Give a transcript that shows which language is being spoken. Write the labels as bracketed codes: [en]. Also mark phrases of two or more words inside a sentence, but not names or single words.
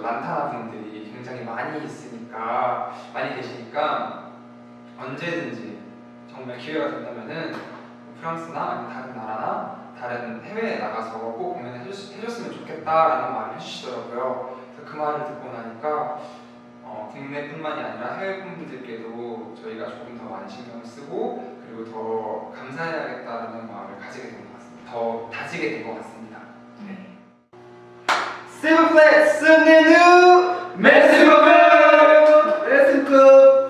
[ko] 란타나 분들이 굉장히 많이 계시니까 언제든지 정말 기회가 된다면은 프랑스나 아니면 다른 나라나 다른 해외에 나가서 꼭 공연을 해줬으면 좋겠다라는 말을 해주시더라고요. 그래서 그 말을 듣고 나니까 국내뿐만이 아니라 해외 팬분들께도 저희가 조금 더 많이 신경을 쓰고 그리고 더 감사해야겠다라는 마음을 가지게 된 것 같습니다. 더 다지게 된 것 같습니다. 네. [fr] S'il vous plaît, souvenez-nous, merci beaucoup, merci beaucoup.